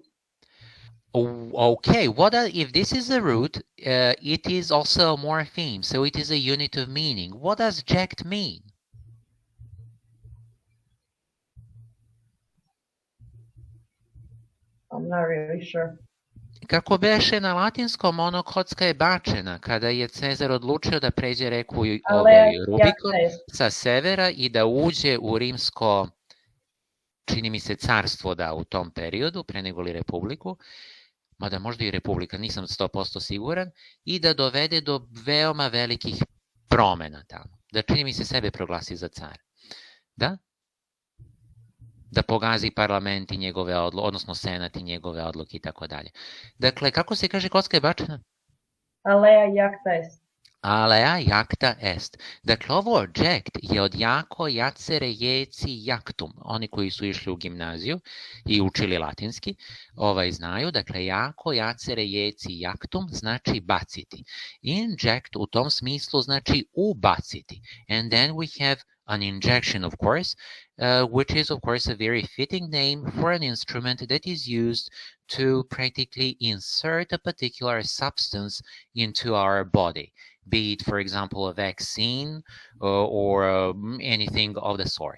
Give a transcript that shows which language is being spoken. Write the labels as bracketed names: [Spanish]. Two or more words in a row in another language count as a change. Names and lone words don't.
[English] Okay, if this is a root, it is also a morpheme, so it is a unit of meaning. What does ject mean? I'm not really sure. [Serbian] Kako beše na latinskom, ono kocka je bačena kada je Cezar odlučio da pređe reku Rubikon sa severa i da uđe u rimsko, čini mi se, carstvo da u tom periodu, pre nego li republiku, mada možda i republika, nisam 100% siguran, i da dovede do veoma velikih promena tamo. Da, čini mi se, sebe proglasi za cara. Da? Da pogazi parlament i njegove odluke, odnosno senat i njegove odluke i tako dalje. Dakle, kako se kaže kocka je bačena? [Latin] Alea jacta est. Alea jacta est. [Serbian] Dakle, ovo ject je od [Latin] jako, jacere, jeci, jactum. [Serbian] Oni koji su išli u gimnaziju i učili latinski, znaju. Dakle, [Latin] jako, jacere, jeci, jactum [Serbian] znači baciti. Inject u tom smislu znači ubaciti. [English] And then we have an injection, of course, which is, of course, a very fitting name for an instrument that is used to practically insert a particular substance into our body, be it, for example, a vaccine or anything of the sort.